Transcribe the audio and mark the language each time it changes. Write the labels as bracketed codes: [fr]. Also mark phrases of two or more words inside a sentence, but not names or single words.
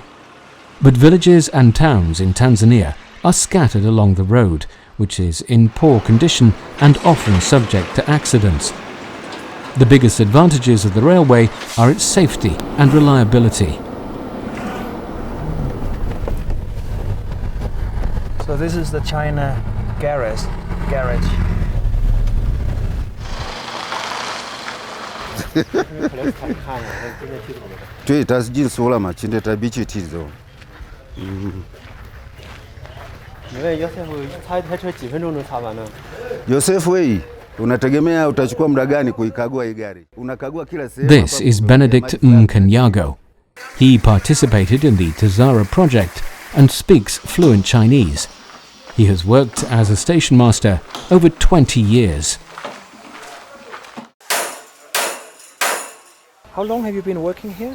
[en] But villages and towns in Tanzania are scattered along the road, which is in poor condition and often subject to accidents. The biggest advantages of the railway are its safety and reliability. So this is the China garage. [zh] 对，它是进苏了嘛，现在它必须提走。因为有时候擦台车几分钟能擦完呢。 [sw] Yosefu, unategemea utachukua muda gani kuikagua hii gari? Unakagua kila sehemu. [en] This is Benedict Mkanyago. He participated in the Tazara project and speaks fluent Chinese. He has worked as a station master over 20 years. How long have you been working here?